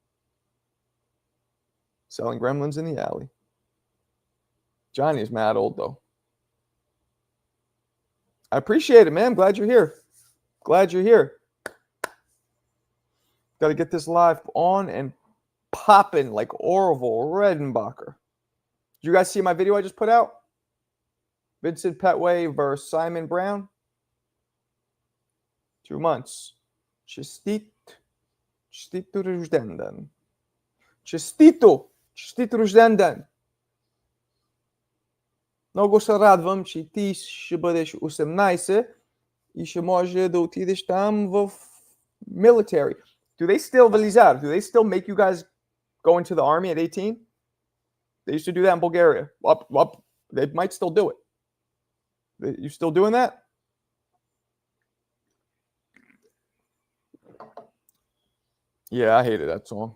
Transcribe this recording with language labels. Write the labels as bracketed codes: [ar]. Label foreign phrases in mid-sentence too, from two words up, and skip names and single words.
[en] Selling gremlins in the alley. Johnny is mad old, though. I appreciate it, man. I'm glad you're here. Glad you're here. Got to get this live on and popping like Orville Redenbacher. Did you guys see my video I just put out? Vincent Petway versus Simon Brown. [bg] 2 months. Честито рожденден. Честито рожденден. Много се радвам, че ти ще бъдеш 18 и ще може да отидеш там в military. [en] Do they still, Velizar, do they still make you guys go into the army at 18? They used to do that in Bulgaria. They might still do it. You still doing that? Yeah, I hated that song.